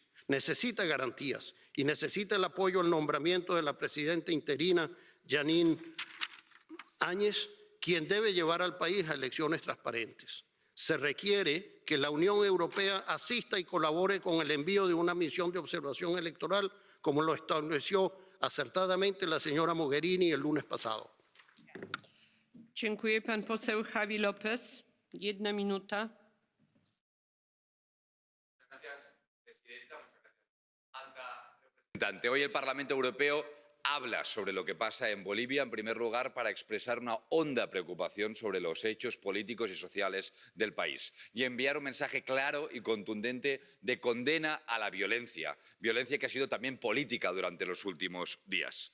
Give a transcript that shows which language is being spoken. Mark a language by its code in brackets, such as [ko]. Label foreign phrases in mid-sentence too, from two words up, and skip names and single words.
[es] Necesita garantías y necesita el apoyo al nombramiento de la presidenta interina, Janine Áñez, quien debe llevar al país a elecciones transparentes. Se requiere que la Unión Europea asista y colabore con el envío de una misión de observación electoral, como lo estableció acertadamente la señora Mogherini el lunes pasado. [pl] Dziękuję. Pan poseł Javi López. 1 minuta. [es] Hoy el Parlamento Europeo habla sobre lo que pasa en Bolivia, en primer lugar, para expresar una honda preocupación sobre los hechos políticos y sociales del país y enviar un mensaje claro y contundente de condena a la violencia, violencia que ha sido también política durante los últimos días.